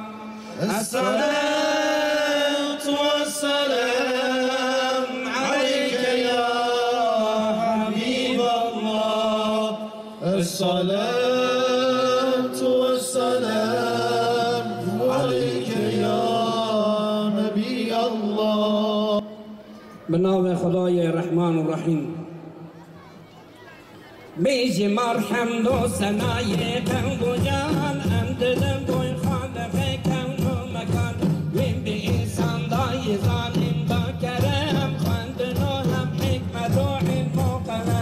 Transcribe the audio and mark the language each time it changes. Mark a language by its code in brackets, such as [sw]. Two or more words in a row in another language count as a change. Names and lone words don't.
[ar] الصلاة والسلام عليك يا حبيب الله. الصلاة والسلام عليك يا نبي الله. [fa] به نام خدای رحمان و رحیم. بیشمار حمد و ثنای قلب و جان، امدادم گوی خالق کون و مکان. وین به انسان دای ظالم با کرم، خواندن و هم حکمت و علم و قلم.